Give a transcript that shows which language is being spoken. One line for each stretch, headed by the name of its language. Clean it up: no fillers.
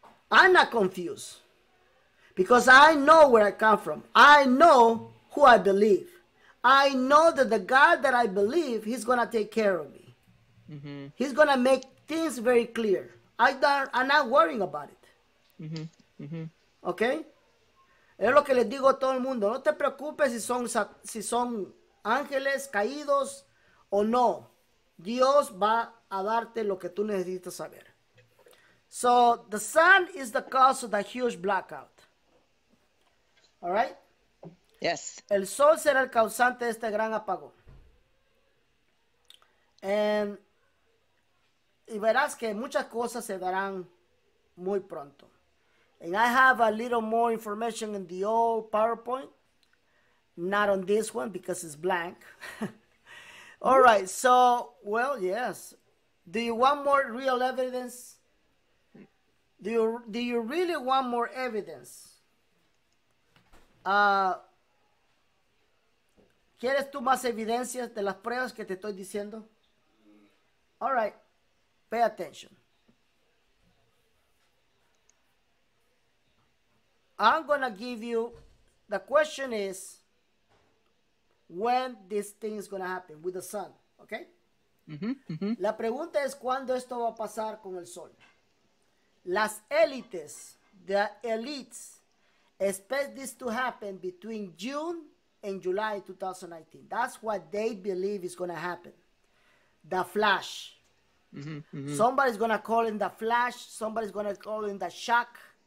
English: I'm not confused because I know where I come from. I know who I believe. I know that the God that I believe, he's going to take care of me. He's going to make things very clear. I'm not worrying about it. Okay?
Spanish: Es lo que les digo a todo el mundo. No te preocupes si son ángeles caídos o no. Dios va a darte lo que tú necesitas saber.
English: So, the sun is the cause of the huge blackout. All right? Yes.
Spanish: El sol será el causante de este gran apagón. Y verás que muchas cosas se darán muy pronto.
English: And I have a little more information in the old PowerPoint. Not on this one because it's blank. All right, so, well, yes. Do you want more real evidence Do you really want more evidence?
Spanish: ¿Quieres tú más evidencias de las pruebas que te estoy diciendo?
English: All right, pay attention. I'm gonna give you, the question is, when this thing is gonna happen with the sun, okay?
Spanish: La pregunta es cuándo esto va a pasar con el sol. Las élites,
English: the elites, expect this to happen between June and July 2019. That's what they believe is going to happen. The flash. Somebody's going to call it the flash. Somebody's going to call it the shock.